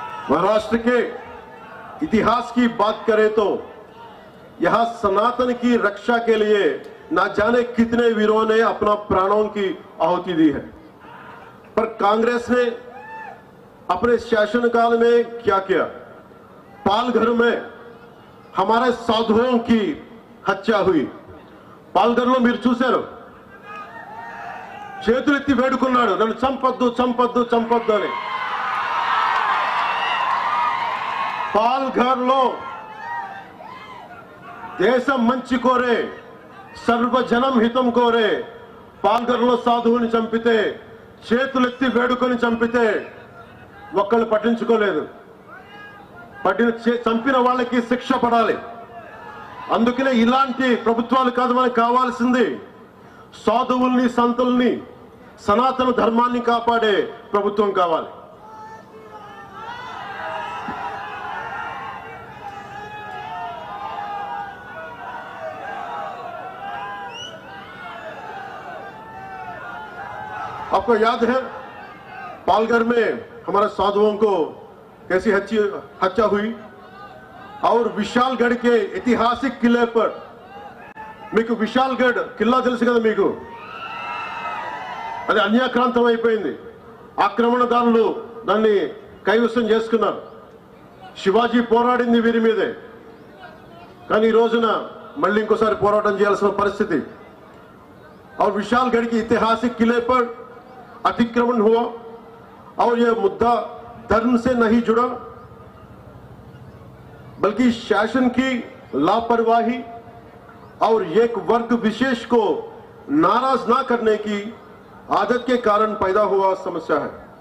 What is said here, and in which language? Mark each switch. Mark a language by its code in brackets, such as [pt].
[hi] महाराष्ट्र के इतिहास की बात करें तो यहां सनातन की रक्षा के लिए ना जाने कितने वीरों ने अपना प्राणों की आहुति दी है, पर कांग्रेस ने अपने शासनकाल में क्या किया? पालघर में हमारे साधुओं की हत्या हुई. [te] పాల్ఘర్లో మీరు చూశారు, చేతులెత్తి వేడుకున్నాడు, నన్ను చంపొద్దు చంపొద్దు చంపొద్దు అని. పాల్ఘర్లో దేశం మంచి కోరే, సర్వజనం హితం కోరే పాల్ఘర్లో సాధువుని చంపితే, చేతులెత్తి వేడుకొని చంపితే ఒక్కళ్ళు పట్టించుకోలేదు. చంపిన వాళ్ళకి శిక్ష పడాలి. అందుకనే ఇలాంటి ప్రభుత్వాలు కాదు మనకు కావాల్సింది. సాధువుల్ని, సంతుల్ని, సనాతన ధర్మాన్ని కాపాడే ప్రభుత్వం కావాలి. [hi] आपको याद है पालघर में हमारे साधुओं को कैसी हत्या हुई? और विशालगढ़ के ऐतिहासिक किले पर, [te] మీకు విశాల్గఢ్ కిల్లా తెలుసు కదా మీకు, అది అన్యాక్రాంతం అయిపోయింది. ఆక్రమణదారులు దాన్ని కైవసం చేసుకున్నారు. శివాజీ పోరాడింది వీరి మీదే, కానీ ఈ రోజున మళ్ళీ ఇంకోసారి పోరాటం చేయాల్సిన పరిస్థితి. [hi] और विशालगढ़ के ऐतिहासिक किले पर अतिक्रमण हुआ और यह मुद्दा धर्म से नहीं जुड़ा, बल्कि शासन की लापरवाही और एक वर्ग विशेष को नाराज ना करने की आदत के कारण पैदा हुआ समस्या है.